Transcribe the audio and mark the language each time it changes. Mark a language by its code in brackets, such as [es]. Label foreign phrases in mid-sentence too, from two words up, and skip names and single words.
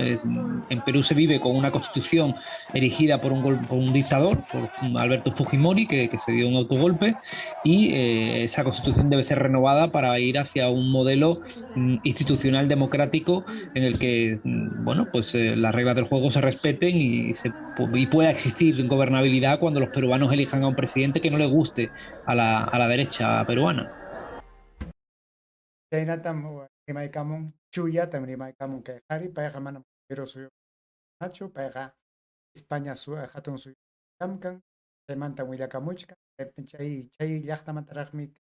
[es] En Perú se vive con una constitución erigida por un dictador, por Alberto Fujimori, que se dio un autogolpe, y esa constitución debe ser renovada para ir hacia un modelo institucional democrático en el que, bueno, pues las reglas del juego se respeten y pueda existir gobernabilidad cuando los peruanos elijan a un presidente que no le guste a la derecha peruana. [qu] Chaynatam rimaykamun chuyatam rimaykamun kay qhari payqa manam Perú suyunachu payqa España hatun suyukamkan chaymanta willakamuchka chay llaqtamantaraqmi